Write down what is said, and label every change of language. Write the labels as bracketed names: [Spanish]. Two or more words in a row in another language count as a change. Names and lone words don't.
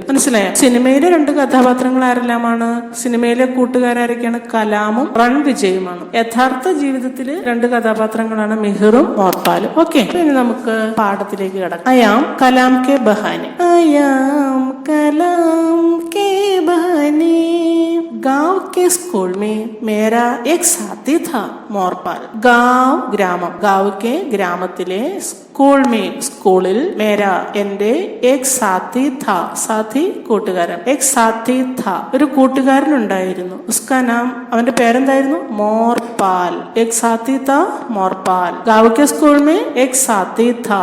[Malayalam] മനസ്സിലായോ? സിനിമയിലെ 2 കഥാപാത്രങ്ങൾ ആരെല്ലാമാണ്? സിനിമയിലെ കൂട്ടുകാരൊക്കെയാണ് കലാമും റൺ വിജയുമാണ്. യഥാർത്ഥ ജീവിതത്തില് 2 കഥാപാത്രങ്ങളാണ് മിഹിറും മോർപാലും. ഓക്കെ, ഇനി നമുക്ക് പാഠത്തിലേക്ക് കടക്കാം. [Hindi] आई एम कलाम के बहाने. आई एम कलाम के बहाने. गांव के स्कूल में मेरा एक साथी था मोरपाल. गांव ഗ്രാമം. गांव के ഗ്രാമത്തിലെ स्कूल में സ്കൂളിൽ മേര എന്റെ एक साथी था. [Malayalam] സാത്തി കൂട്ടുകാരൻ. [Hindi] एक साथी था [Malayalam] ഒരു കൂട്ടുകാരൻ ഉണ്ടായിരുന്നു. [Hindi] उसका नाम [Malayalam] അവന്റെ പേരെന്തായിരുന്നു? മോർപാൽ. [Hindi] एक साथी था मोरपाल. गांव के स्कूल में एक साथी था.